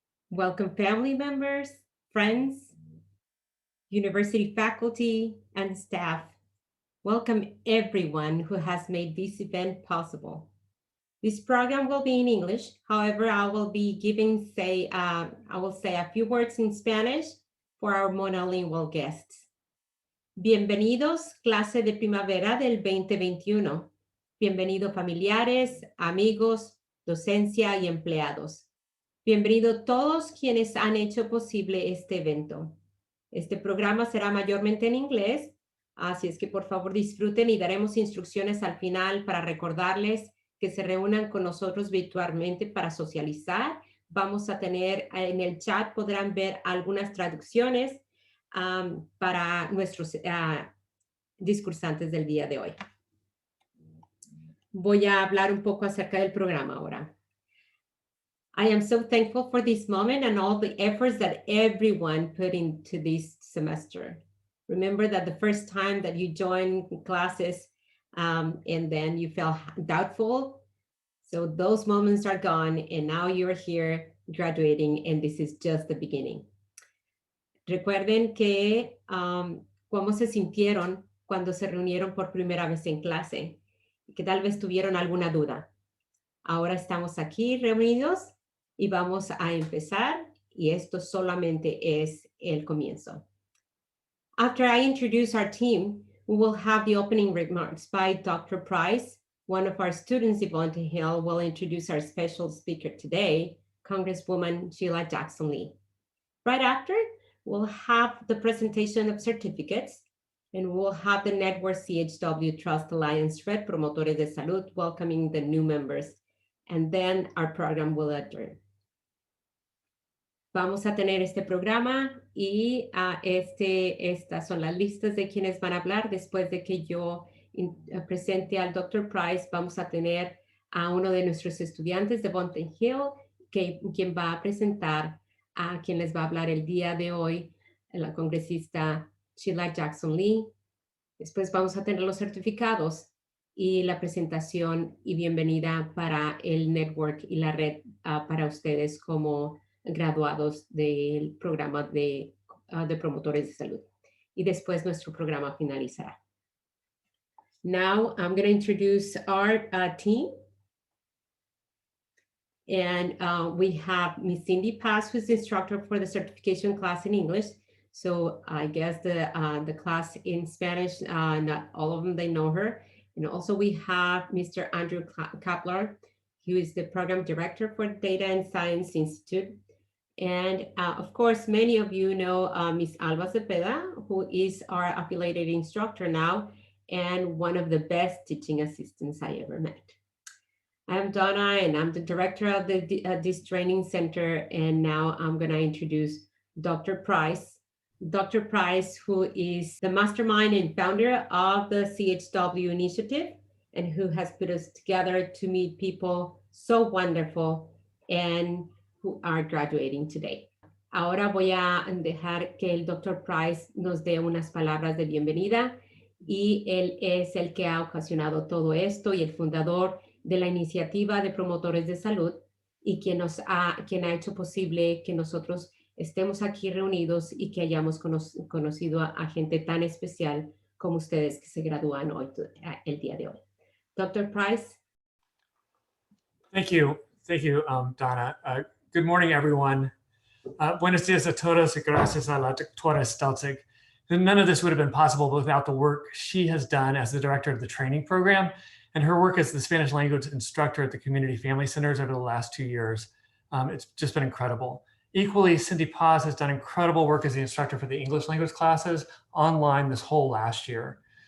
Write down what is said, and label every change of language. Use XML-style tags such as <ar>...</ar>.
<en>Welcome family members, friends, university faculty, and staff. Welcome everyone who has made this event possible. This program will be in English. However, I will say a few words in Spanish for our monolingual guests.</en> <es>Bienvenidos, clase de primavera del 2021. Bienvenido familiares, amigos, docencia y empleados. Bienvenido todos quienes han hecho posible este evento. Este programa será mayormente en inglés, así es que por favor disfruten y daremos instrucciones al final para recordarles que se reúnan con nosotros virtualmente para socializar. Vamos a tener en el chat, podrán ver algunas traducciones para nuestros discursantes del día de hoy. Voy a hablar un poco acerca del programa ahora.</es> <en>I am so thankful for this moment and all the efforts that everyone put into this semester. Remember that the first time that you joined classes and then you felt doubtful. So those moments are gone and now you're here graduating and this is just the beginning.</en> <es>Recuerden que cómo se sintieron cuando se reunieron por primera vez en clase, que tal vez tuvieron alguna duda. Ahora estamos aquí reunidos y vamos a empezar, y esto solamente es el comienzo.</es> <en>After I introduce our team, we will have the opening remarks by Dr. Price. One of our students, Yvonne Hill, will introduce our special speaker today, Congresswoman Sheila Jackson-Lee. Right after, we'll have the presentation of certificates, and we'll have the Network CHW Trust Alliance Red Promotores de Salud welcoming the new members, and then our program will adjourn.</en> <es>Vamos a tener este programa y estas son las listas de quienes van a hablar. Después de que yo presente al Dr. Price, vamos a tener a uno de nuestros estudiantes de Bonten Hill, quien va a presentar a quien les va a hablar el día de hoy, la congresista Sheila Jackson-Lee. Después vamos a tener los certificados y la presentación y bienvenida para el network y la red para ustedes como graduados del programa de promotores de salud. Y después nuestro programa finalizará.</es> <en>Now I'm going to introduce our team. And we have Miss Cindy Paz, who's the instructor for the certification class in English. So I guess the class in Spanish, not all of them, they know her. And also we have Mr. Andrew Kapler, who is the program director for Data and Science Institute. And of course, many of you know Ms. Alba Cepeda, who is our affiliated instructor now, and one of the best teaching assistants I ever met. I'm Donna, and I'm the director of this training center, and now I'm going to introduce Dr. Price. Dr. Price, who is the mastermind and founder of the CHW initiative, and who has put us together to meet people so wonderful and who are graduating today.</en> <es>Ahora voy a dejar que el Dr. Price nos dé unas palabras de bienvenida, y él es el que ha ocasionado todo esto y el fundador de la iniciativa de promotores de salud y quien ha hecho posible que nosotros estemos aquí reunidos y que hayamos conocido a gente tan especial como ustedes que se gradúan hoy, el día de hoy.</es> <en>Dr. Price. Thank you, Donna. Good morning, everyone.</en> <es>Buenos días a todos y gracias a la doctora Stelzig.</es> <en>None of this would have been possible without the work she has done as the director of the training program and her work as the Spanish language instructor at the community family centers over the last 2 years. It's just been incredible. Equally, Cindy Paz has done incredible work as the instructor for the English language classes online this whole last year.</en>